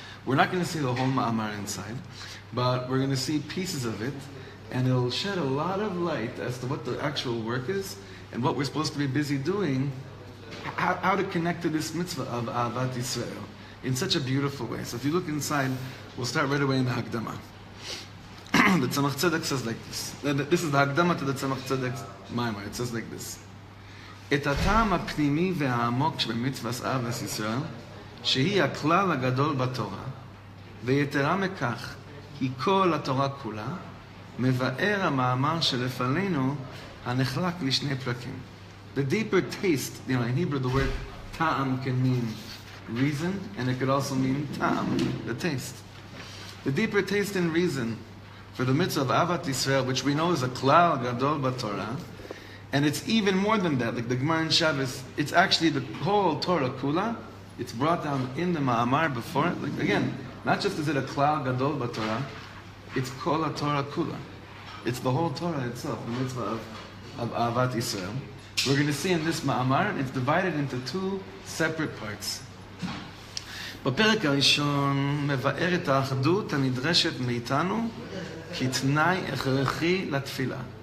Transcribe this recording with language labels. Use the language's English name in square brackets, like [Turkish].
[English] We're not going to see the whole ma'amar inside, but we're going to see pieces of it, and it'll shed a lot of light as to what the actual work is and what we're supposed to be busy doing, how to connect to this mitzvah of Ahavat Yisrael in such a beautiful way. So if you look inside, we'll start right away in the Hakdama. The Tzemach Tzedek says like this. This is the Hakdama to the Tzemach Tzedek's Maimar. It says like this. [Hebrew] את הטעם הפנימי והעמוק שבמצוות אהבת ישראל, שהיא הכלל הגדול בתורה, ויתרה מכך, היא כל התורה כולה, מבאר המאמר שלפנינו הנחלק לשני פרקים. [English] The deeper taste, in Hebrew the word ta'am can mean reason, and it could also mean ta'am, the taste. The deeper taste and reason for the mitzvah of Ahavat Yisrael, which we know is a klal gadol b'Torah, and it's even more than that, like the Gemara in Shabbos, it's actually the whole Torah kula. It's brought down in the ma'amar before it. Like, again, not just is it a klal gadol b'Torah, it's kol Torah kula. It's the whole Torah itself, the mitzvah of Ahavat Yisrael. We're going to see in this ma'amar, it's divided into two separate parts. [Hebrew] בפרק הראשון מבאר את האחדות הנדרשת מאיתנו כתנאי הכרחי לתפילה.